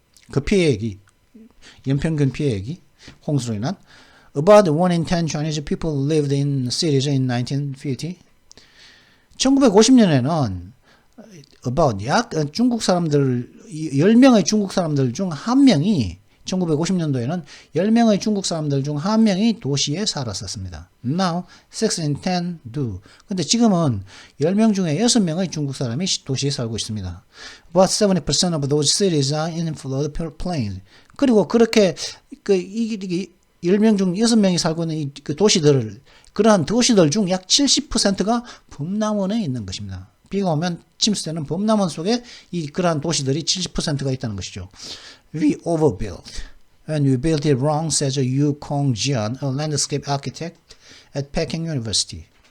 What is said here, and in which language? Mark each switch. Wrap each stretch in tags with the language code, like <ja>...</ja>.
<ko>그 피해액이, 연평균 피해액이 홍수로 인한</ko> <en>about 1 in 10 Chinese people lived in cities in 1950.</en> <ko>1950년에는 about 약 중국 사람들 10명의 중국 사람들 중 한 명이 1950년도에는 10명의 중국 사람들 중 한 명이 도시에 살았었습니다.</ko> <en>Now, 6 in 10 do.</en> <ko>근데 지금은 10명 중에 6명의 중국 사람이 도시에 살고 있습니다.</ko> <en>About 70% of those cities are in flood plains.</en> <ko>그리고 그렇게 이게 10명 중 6명이 살고 있는 그 도시들을, 그러한 도시들 중 약 70%가 범람원에 있는 것입니다. 비가 오면 침수되는 범람원 속에 그러한 도시들이 70%가 있다는 것이죠.</ko> <en>We overbuilt. And we built it wrong, says Yu Kongjian, a landscape architect at Peking University.</en>